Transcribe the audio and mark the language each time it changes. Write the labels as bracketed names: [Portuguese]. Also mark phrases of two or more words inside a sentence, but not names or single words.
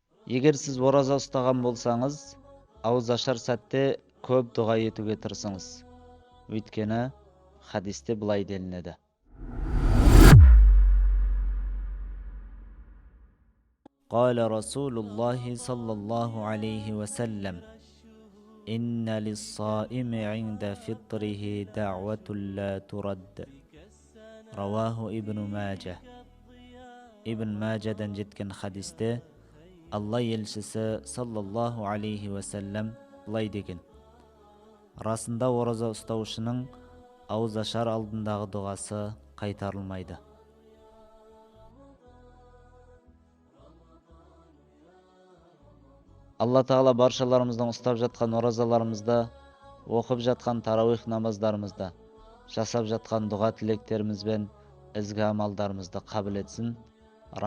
[Kazakh] Егер сіз ораза ұстаған болсаңыз, ауыз ашар сәтте көп дұға етуге тырысыңыз. Өйткені хадисте былай делінеді. [Arabic] قال رسول الله صلى الله عليه وسلم إن للصائم عند فطره دعوة لا ترد. رواه ابن ماجه. [Kazakh] Ибн Маджадан жеткен хадисте Алла елшісі [Arabic] صلى الله عليه وسلم [Kazakh] былай деген: расында ораза ұстаушының ауыз ашар алдындағы дұғасы қайтарылмайды. Алла Тағала баршаларымыздың ұстап жатқан оразаларымызда, оқып жатқан тарауих намаздарымызда, жасап жатқан дұға тілектеріміз бен ізгі амалдарымызды қабыл етсін.